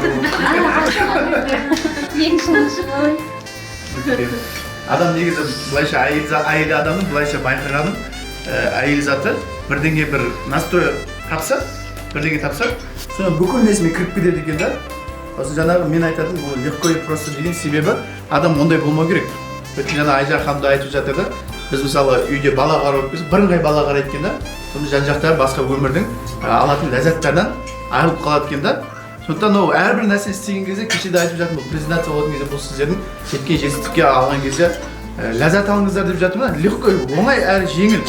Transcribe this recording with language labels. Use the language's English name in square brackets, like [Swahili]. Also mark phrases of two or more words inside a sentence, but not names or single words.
[Kazakh] Ең шыңға шығалай. Адам негізі былайша әйел адамның былайша байқағаным, әйел заты бірдеңе бір настрой тапса, соны бүкіл несіме кіріп кетеді екен да. Осы жаңағы мен айтатын бұл [Russian] легко и просто [Kazakh] деген себебі адам ондай болмау керек. Өткен жаңа Айжан ханым да айтып жатыр да, біз мысалы үйде бала қарап өткізіп, бірыңғай бала қарайды екен да, соны жан-жақтағы басқа өмірдің алатын ләззаттардан айырылып қалады екен да. Сондықтан ол әрбір нәрсе істеген кезде, кешеде айтып жатырмын, бұл презентация болған кезде, бұл сіздердің жеткен жетістікке алған кезде ләззат алыңыздар деп жатырмын да, легко, оңай әрі жеңіл.